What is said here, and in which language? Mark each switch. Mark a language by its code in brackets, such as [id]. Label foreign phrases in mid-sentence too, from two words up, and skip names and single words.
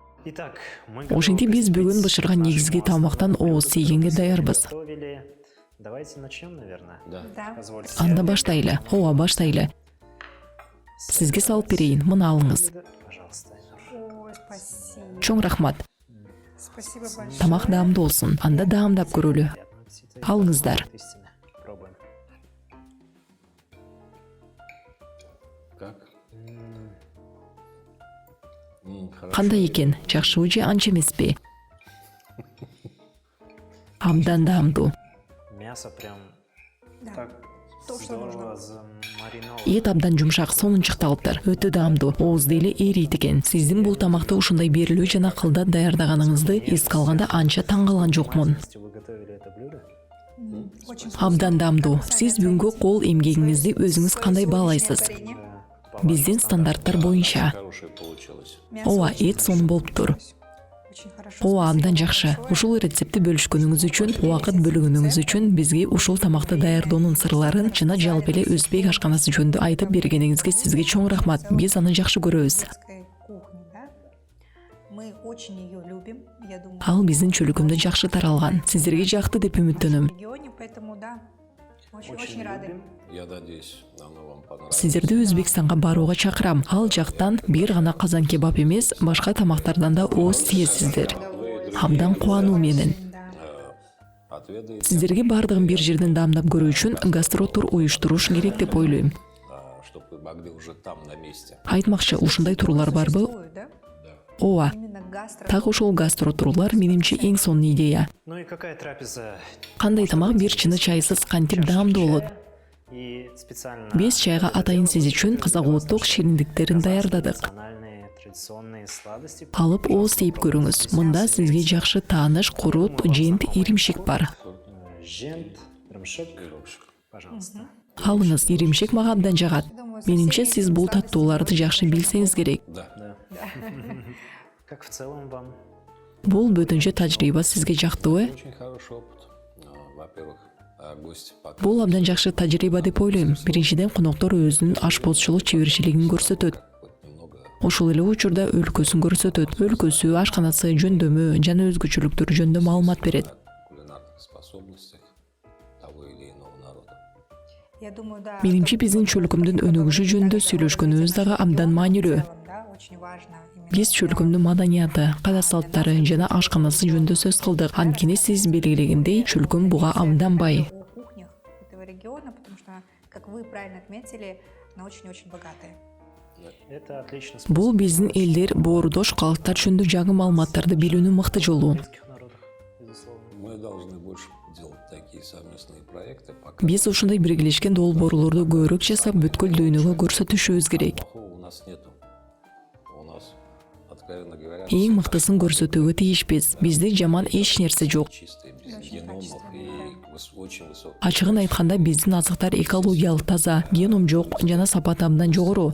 [ru] Итак, мы [ky] Ошентип [ru] готовы [ky] биз бүгүн [ru] приступить [ky] бышырган [ru] к [ky] негизги [ru] нашему [ky] тамактан [ru] основному [ky] ооз [ru] блюду, [ky] тийгенге [ru] которое мы [ky] даярбыз. [ru] готовили. Давайте начнем, наверное. Да. Да. Позвольте. [ky] Анда баштайлы. Ооба баштайлы. Сизге салып берейин. Мына алыңыз. [ru] Пожалуйста, Айнур. Ой, спасибо. [ky] Чоң рахмат. [ru] Спасибо большое. [ky] Тамак даамдуу болсун. Анда даамдап көрөлү. [ru] Приятного аппетита. [ky] Алыңыздар. [ru] Истина. Пробуем. Как? Хорошо. [ky] Кандай экен? Жакшыбы же анча эмеспи? Абдан даамдуу. [ru] Мясо прям Да. так То, что нужно. здорово замариновано. [ky] Эт абдан жумшак, сонунчукталыптыр. Өтө даамдуу. Оозду эле эрийт экен. Сиздин бул тамакты ушундай берилүү жана кылдат даярдаганыңызды эске алганда анча таң калган жокмун. [ru] Вы готовили это блюдо? Очень вкусно. [ky] Абдан даамдуу. [ru] Как вы [ky] Сиз [ru] сами [ky] бүгүнкү [ru] оцените? [ky] кол эмгегиңизди [ru] Свое [ky] өзүңүз кандай [ru] сегодняшнее [ky] баалайсыз? [ru] варенье. По [ky] Биздин [ru] вашим [ky] стандарттар боюнча. [ru] Хорошее получилось. Мясо [ky] Ооба, [ru] очень [ky] эт сонун болуп тур. [ru] Очень хорошо. [ky] Ооба, [ru] Спасибо [ky] абдан [ru] вам [ky] жакшы. [ru] большое. [ky] Ушул рецептти бөлүшкөнүңүз үчүн, убакыт бөлүгүнүңүз үчүн, бизге ушул тамакты даярдоонун сырларын жана жалпы эле өзбек ашканасы жөнүндө айтып бергениңизге сизге чоң рахмат. Биз аны жакшы көрөбүз. [ru] Узбекской кухни, да? Мы очень ее любим. Я думаю, [ky] Ал биздин чөлүкүмдө жакшы таралган. Сиздерге жакты деп [ru] в [ky] үмүттөнөм. [ru] регионе, поэтому да, очень Очень рады. любим. Я надеюсь, оно вам понравилось. [ky] Сиздерди Өзбекстанга барууга чакырам. Ал жактан бир гана казан кебап эмес, башка тамактардан да ооз тиесиздер. Абдан кубануу менен. [ru] Да. Отведаете, [ky] Сиздерге бардыгын бир жерден даамдап көрүү үчүн гастротур уюштуруш керек деп ойлойм. [ru] чтобы вы могли уже там на месте. [ky] Айтмакчы, ушундай турлар барбы? [ru] Существует, да? [ky] Ооба. [ru] Именно гастро. [ky] Так ошол гастротурлар менимче эң сонун идея. [ru] Ну и какая трапеза? [ky] Кандай тамак бир чыны чайсыз кантип даамдуу болот. [ru] И специально [ky] Биз чайга атайын сиз үчүн казак улуттук шириндиктерин даярдадык. [ru] национальные традиционные сладости. [ky] Алып ооз тийип көрүңүз. Мында сизге жакшы тааныш курут, жент, иримшик бар. Жент, рамшек. Пожалуйста. Алыңыз, иримшик мага абдан жагат. Менимче сиз бул таттууларды жакшы билсеңиз керек. [ru] Да. Да. Как в целом вам? [ky] Бул бөтөнчө тажрыйба сизге жактыбы? [ru] Очень хороший опыт. Во-первых, гости пока [ky] Бул абдан жакшы тажрыйба деп ойлойм. Биринчиден, коноктор өзүнүн ашпозчулук чеберчилигин көрсөтөт. [ru] хоть немного [ky] Ошол эле учурда өлкөсүн көрсөтөт. Өлкөсү, ашканасы, жөндөмү жана өзгөчөлүктөр жөнүндө маалымат берет. [ru] о кулинарных способностях того или иного народа. Я думаю, да. [ky] Менимче биздин чөлкөмдүн өнүгүшү жөнүндө сүйлөшкөнүбүз дагы абдан маанилүү. [ru] Да, очень важно. Именно [ky] Биз чөлкөмдүн маданияты, када салттары жана ашканасы жөнүндө сөз кылдык. Анткени сиз белгилегендей, чөлкөм буга абдан бай. [ru] о кухнях этого региона, потому что, как вы правильно отметили, она очень-очень богатая. Это отлично. [ky] Бул биздин элдер, боорудош калктар жөнүндө жаңы маалыматтарды билүүнүн мыкты жолу. [ru] Близких народах, безусловно. Мы должны больше делать такие совместные проекты, пока [ky] Биз ушундай биргелешкен долбоорлорду көбүрөөк жасап, бүткүл дүйнөгө көрсөтүшүбүз керек. [ru] плохого у нас нету. У нас, откровенно говоря, [ky] Эң мыктысын көрсөтүүгө тийишпиз. Бизде жаман эч нерсе жок. [ru] чистые, без Очень геномов качественные, и очень высокие. [ky] Ачыгын айтканда биздин азыктар экологиялык таза, геном жок жана сапаты абдан жогору.